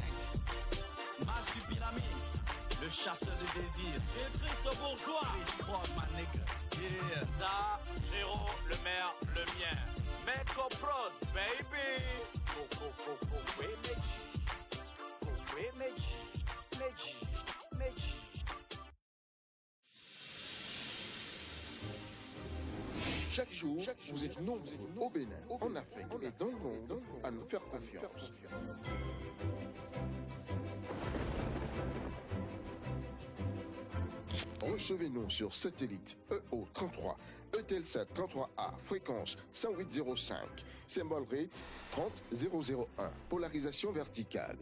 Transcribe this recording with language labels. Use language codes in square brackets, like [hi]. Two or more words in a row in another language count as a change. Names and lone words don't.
[fr] Massupilami, le chasseur de désir. Et Christ bourgeois. [en] Chris Broad, ma nigga. Yeah. [fr] Da, Géro, le maire, le mien. [en] Make up prod, baby. [fr] Meji. Chaque jour, vous êtes nombreux au Bénin, en Afrique et dans le monde à nous faire confiance. Recevez-nous sur satellite EO33, Eutelsat 33A, fréquence 108.05, symbole rate 30001, polarisation verticale.